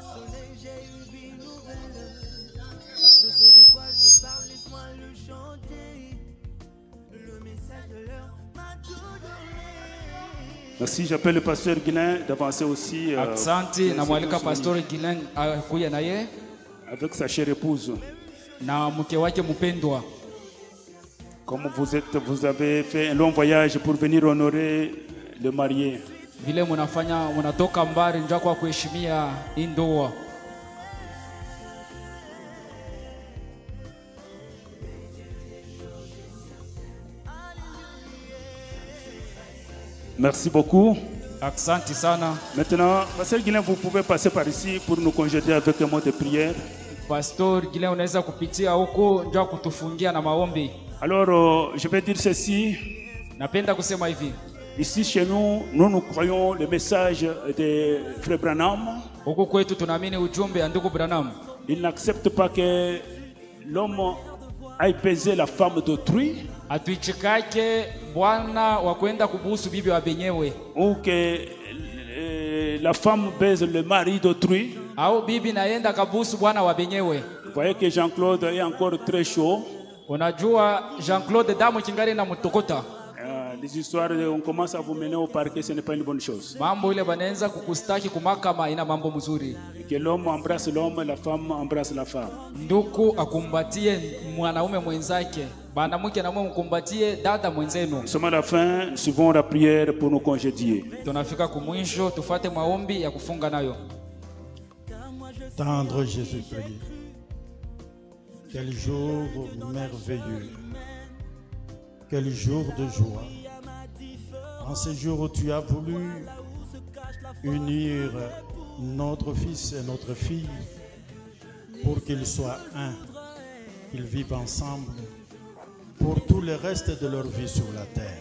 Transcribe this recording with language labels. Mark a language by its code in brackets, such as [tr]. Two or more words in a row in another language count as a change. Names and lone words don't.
[fr] Je sais de quoi je parle, laisse-moi le chanter. Merci, j'appelle le pasteur Guilain d'avancer aussi [sw] Aksanti na mwalika pastor Gilen akuya na ye [fr] avec sa chère épouse. [sw] na mke wake mpendwa. [fr] Comme vous avez fait un long voyage pour venir honorer le marié. [sw] Vile munatoka mbali njoo kwa kuheshimia hii ndoa. [fr] Merci beaucoup. [sw] Aksanti sana. [fr] Maintenant, pasteur Guilain, vous pouvez passer par ici pour nous congédier avec un mot de prière. [sw] Pastor Gilen unaweza kupitia huko njoo kutufungia na maombi. [fr] Alors, je vais dire ceci. [sw] Napenda kusema hivi. [fr] Ici chez nous, nous croyons le message de Frère Branham. [sw] Huko kwetu tunaamini ujumbe wa ndugu Branham. [fr] Il n'accepte pas que l'homme aille baiser la femme d'autrui. [sw] Atuichikake bwana wa kwenda kubusu bibi wa benyewe. [fr] Ou que la femme baise le mari d'autrui. [sw] Au bibi naenda kabusu bwana wa benyewe. [fr] Vous voyez que Jean-Claude est encore très chaud. [sw] Unajua Jean-Claude damu kingali na mtokota. [fr] Les histoires, on commence à vous mener au parquet, ce n'est pas une bonne chose. [sw] Mambo ile banaweza kukustaki kumakama ina mambo mzuri. [fr] Que l'homme embrasse l'homme, la femme embrasse la femme. [sw] Nduku akumbatie mwanaume mwenzake, mwanamke na mume mkumbatie dada mwenzenu. [fr] Nous sommes à la fin, nous suivons la prière pour nous congédier. [sw] Tunafika kumwisho, tufate maombi ya kufunga nayo. [fr] Tendre Jésus, priez. Quel jour merveilleux. Quel jour de joie. En ce jour où tu as voulu unir notre fils et notre fille pour qu'ils soient un, qu'ils vivent ensemble pour tout le reste de leur vie sur la terre.